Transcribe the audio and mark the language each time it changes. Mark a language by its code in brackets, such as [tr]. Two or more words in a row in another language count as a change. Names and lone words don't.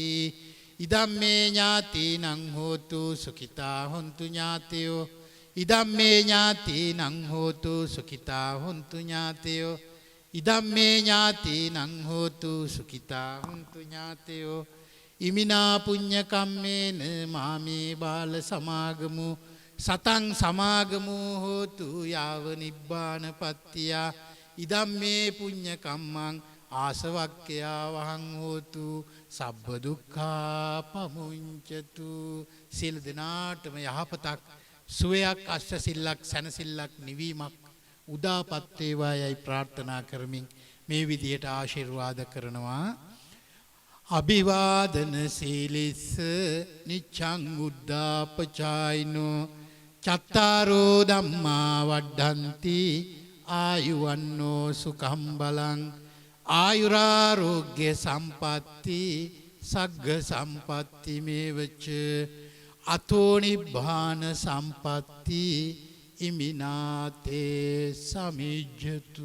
[pi] ඉදම්මේ ඥාතිනං හෝතු සුඛිතා හොන්තු ඥාතයෝ. ඉදම්මේ ඥාතිනං හෝතු සුඛිතා හොන්තු ඥාතයෝ. ඉදම්මේ ඥාතිනං හෝතු සුඛිතා හොන්තු ඥාතයෝ. ඉමිනා පුඤ්ඤ කම්මේන මාමේ බාල සමාගමු සතං සමාගමු හෝතු යාව නිබ්බානපත්තිය. ඉදම්මේ පුඤ්ඤ කම්මං ආසවක්ඛයා වහං හෝතු සබ්බ දුක්ඛා පමුඤ්චතු. [si] සියලු දෙනාටම යහපතක් සුවයක් අෂ්ටසිල්ලක් සැනසෙල්ලක් නිවීමක් උදාපත් වේවායයි ප්‍රාර්ථනා කරමින් මේ විදියට ආශිර්වාද කරනවා. [pi] අභිවාදන සීලිස්ස නිච්ඡං උද්ධාපචායිනෝ චත්තාරෝ ධම්මා වඩ්ඩಂತಿ ආයුවන්නෝ සුඛං බලං ආයුරාෝග්‍ය සම්පatti සග්ග සම්පatti මේවච අතෝ නිබ්බාන සම්පatti ඉමිනාතේ සමිජ්ජතු.